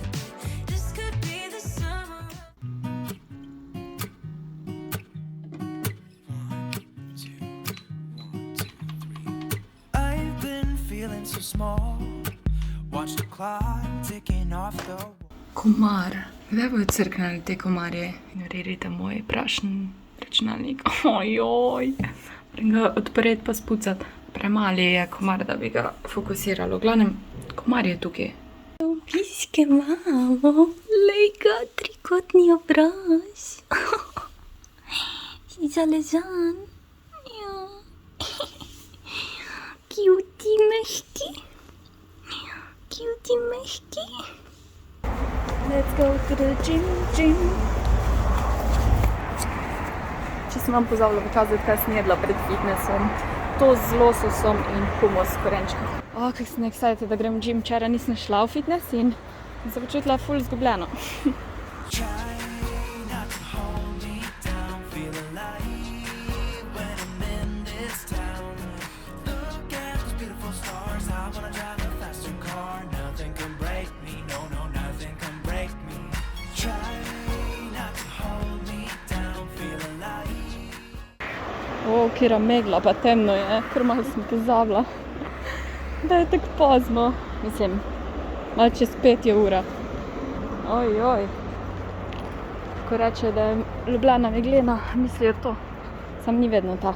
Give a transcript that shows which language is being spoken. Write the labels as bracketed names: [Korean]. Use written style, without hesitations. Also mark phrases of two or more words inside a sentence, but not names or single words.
[English] This could be the summer of I've been feeling so small. Watch the clock ticking off the wall. [Slovenian] Komar. Kdaj bojo crknili te komarje in uredite moj prašen računalnik? Ojoj. Moram ga odpreti pa spucati. Premali je komar, da bi ga fokusiralo. V glavnem, komar je tukaj. Obiske mamo. Lej ga, trikotni obraz. Si zalezan. Ja. Cutie mehki. Cutie mehki. [English] Let's go to the gym. [Slovenian] Če sem vam pozabila pokazati, kaj sem jedla pred fitnessom. To z lososom in humus s korenčkom. Kako sem excited, da grem v gym. Včeraj nisem šla v fitness in sem se počutila ful zgubljeno. [English] Try not to hold me down. Feel alive when I'm in this town. Look at those beautiful stars. I wanna drive a faster car. Nothing can break me. No, nothing can break me. Try not to hold me down. Feel alive. [Slovenian] Kira megla, pa temno je, kar malo sem pozabila. Da je tako pozno. Mislim, malo čez 5 je ura. Ojoj. Ko reče, da je Ljubljana meglena, mislijo to. Sam ni vedno tak.